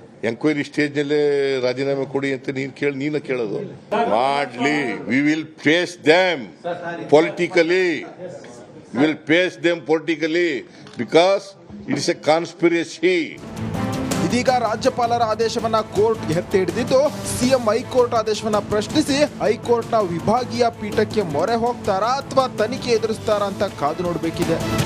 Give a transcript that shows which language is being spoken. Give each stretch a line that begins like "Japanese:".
Kannada: Enquiry ಸ್ಟೇಜ್ನಲ್ಲೇ ರಾಜೀನಾಮೆ ಕೊಡಿ ಅಂತ ನೀನು ಕೇಳೋದು.
English: ಮಾಡ್ಲಿ, we will face them politically. We will face them politically because it is a conspiracy.
Kannada: ಇದೀಗ ರಾಜ್ಯಪಾಲರ ಆದೇಶವನ್ನ ಕೋರ್ಟ್ ಎತ್ತಿ ಹಿಡಿದಿದ್ದು, ಸಿಎಂ ಹೈಕೋರ್ಟ್ ಆದೇಶವನ್ನ ಪ್ರಶ್ನಿಸಿ ಹೈಕೋರ್ಟ್ನ ವಿಭಾಗೀಯ ಪೀಠಕ್ಕೆ ಮೊರೆ ಹೋಗ್ತಾರಾ ಅಥವಾ ತನಿಖೆ ಎದುರಿಸ್ತಾರಾ ಅಂತ ಕಾದು ನೋಡಬೇಕಿದೆ.